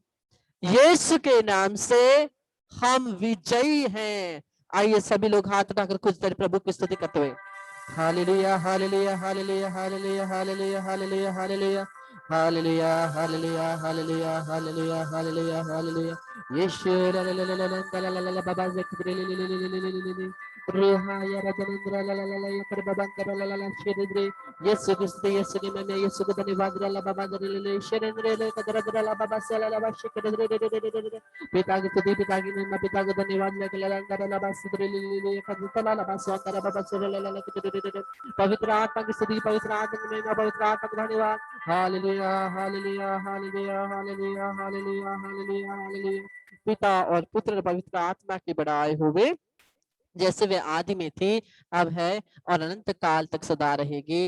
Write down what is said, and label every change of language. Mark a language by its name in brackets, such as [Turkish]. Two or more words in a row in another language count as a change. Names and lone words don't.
[Hindi] यीशु के नाम से हम विजयी हैं। आइए सभी लोग हाथ उठाकर कुछ देर प्रभु की स्तुति करते हुए, हालेलुया, हालेलुया, हालेलुया, हालेलुया, हालेलुया, हालेलुया, हालेलुया, हालेलुया, हालेलुया, हालेलुया, हालेलुया, हालेलुया, हालेलुया। यीशु ला ला ला ला ला ला ला ला ला बाबा ज़िक्र ले ले ले ले ले ले ले ले रूहा या रजनंद्र ला ला ला ला या कर बाबा कर ला ला ला शेरे यीशु क्रिस्त यीशु ने मैं यीशु को धन्यवाद ला बाबा दे ले ले शेरे ले कदर दर ला बाबा से ला ला बा शेरे दे पिता की स्तुति, पिता की महिमा, पिता को धन्यवाद लेके ला ला ला बा सिद्र ले ले ले कर ला ला बा सो कर बाबा से ला ला ला पवित्र आत्मा की स्तुति, पवित्र आत्मा की महिमा, पवित्र आत्मा का धन्यवाद। हालेलुया, हालेलुया, हालेलुया, हालेलुया, हालेलुया, हालेलुया, हालेलुया। पिता और पुत्र पवित्र आत्मा की बड़ाई होवे, जैसे वे आदि में थी, अब है और अनंत काल तक सदा रहेगी।